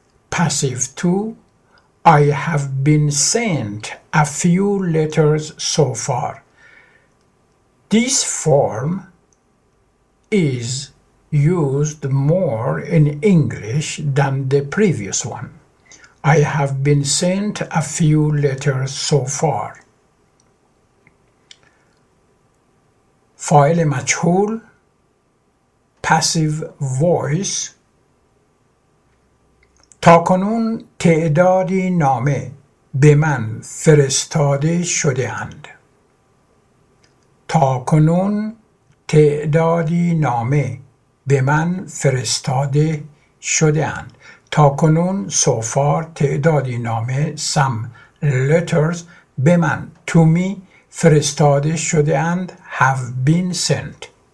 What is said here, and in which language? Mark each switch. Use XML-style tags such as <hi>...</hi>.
<en>Passive 2, I have been sent a few letters so far. This form is used more in English than the previous one. I have been sent a few letters so far.</en> <fa>فاعل مجهول</fa> <en>passive voice</en> <fa>تاکنون تعدادی نامه به من فرستاده شده اند. تاکنون تعدادی نامه به من فرستاده شده اند. تاکنون</fa> <en>so far</en> <fa>تعدادی نامه</fa> <en>some letters</en> <fa>به من</fa> <en>to me</en> <fa>فرستاده شده اند</fa> <en>have been sent.</en>